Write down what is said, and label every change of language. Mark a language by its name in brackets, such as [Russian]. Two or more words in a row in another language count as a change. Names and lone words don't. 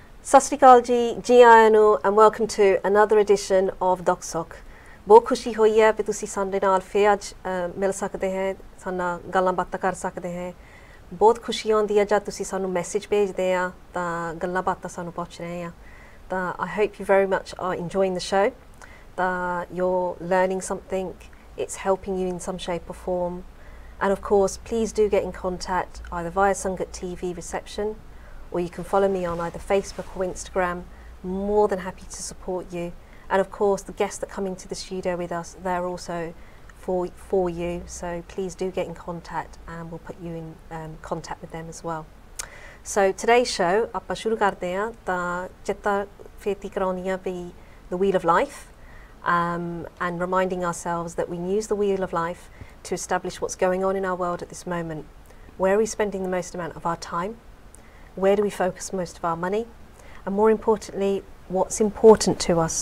[Punjabi] ਸਤਿ ਸ਼੍ਰੀ ਅਕਾਲ ਜੀ, ਜੀ ਆਇਆਂ ਨੂੰ [English] and welcome to another edition of Dukh Sukh। [Punjabi] ਬਹੁਤ ਖੁਸ਼ੀ ਹੋਈ ਹੈ ਕਿ ਤੁਸੀਂ ਸਾਡੇ ਨਾਲ ਫੇਰ ਅੱਜ ਮਿਲ ਸਕਦੇ ਹੈ, ਸਾਡੇ ਨਾਲ ਗੱਲਾਂ ਬਾਤਾਂ ਕਰ ਸਕਦੇ ਹੈ। ਬਹੁਤ ਖੁਸ਼ੀ ਆਉਂਦੀ ਹੈ ਜਦ ਤੁਸੀਂ ਸਾਨੂੰ ਮੈਸੇਜ ਭੇਜਦੇ ਆ ਤਾਂ ਗੱਲਾਂ ਬਾਤਾਂ ਸਾਨੂੰ ਪੁੱਛ ਰਹੇ ਆ। [English] ਤਾਂ I hope you very much are enjoying the show, that you're learning something, it's helping you in some shape or form. And of course, please do get in contact either via Sangat TV reception, or you can follow me on either Facebook or Instagram. More than happy to support you. And of course, the guests that come into the studio with us, they're also for you. So please do get in contact and we'll put you in contact with them as well. So today's show, [Punjabi] ਆਪਾਂ ਸ਼ੁਰੂ ਕਰਦੇ ਹਾਂ ਤਾਂ ਚਿੱਤਾ ਫੇਤੀ ਕਰਾਉਣੀ ਆ ਵੀ [English] the wheel of life, and reminding ourselves that we use the wheel of life to establish what's going on in our world at this moment. Where are we spending the most amount of our time? Where do we focus most of our money? And more importantly, what's important to us?